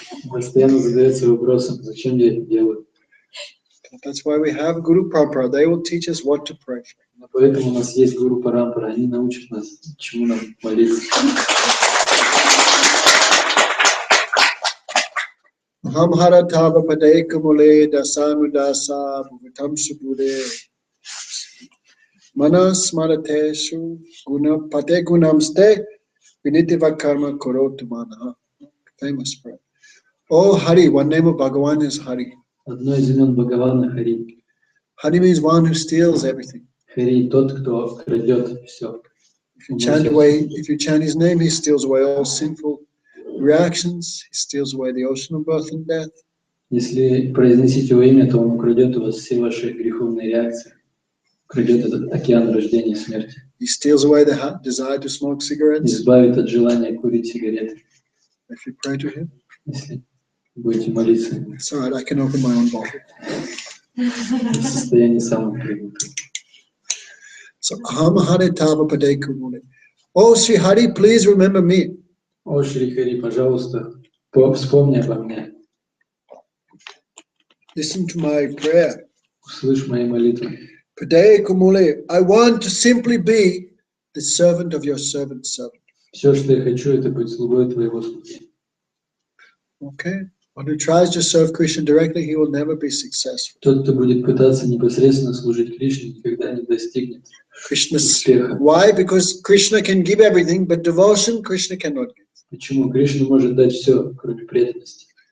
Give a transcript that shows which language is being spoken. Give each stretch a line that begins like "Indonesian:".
Russian: Постоянно задается вопросом, зачем я это делаю?
English: That's why we have Guru Prabhupada. They will teach us what to pray for.
Russian: Но поэтому у нас есть гуру Парампара, они научат нас, чему нам молиться.
Sanskrit: Aham haratava padaikamule dasanudasa bhuvatam subhude manas marateshu guna pate gunamste vinitiva karma korotu manaha.
English: Famous prayer. Oh Hari, one name of Bhagavan is Hari.
Russian: Одно из имен Бхагавана Хари.
English: Hari means one who steals everything.
Russian: Хари тот, кто крадет все.
English: If you chant his name, he steals away all sinful reactions. He steals away the ocean of birth and death.
Russian: Если произносить его имя, то он украдет у вас все ваши греховные реакции. Украдет этот океан рождения и смерти.
English: He steals away the desire to smoke cigarettes.
Russian: Избавит от желания курить сигареты.
English: If you pray to him.
Russian: Если будете молиться.
English: It's all right, I can open my own bottle.
Russian: В состоянии самых привыкших.
English: So,
Sanskrit: Aham Hari Tava Padai Kumule.
English: Oh, Sri Hari, please remember me.
Russian: О, Шри Хари, пожалуйста, вспомни обо мне,
English: Listen to my prayer.
Russian: услышь мои молитвы.
Sanskrit: Pradaya Kumule,
English: I want to simply be the servant of your servant's servant.
Russian: Все, что я хочу, это быть слугой твоего слуги.
English: Okay? One who tries to serve Krishna directly, he will never be successful.
Russian: Тот, кто будет пытаться непосредственно служить Кришне, никогда не достигнет
English: Krishna,
Russian: успеха.
English: why? Because Krishna can give everything, but devotion Krishna cannot give.
Russian: Почему? Кришна может дать все, кроме преданности.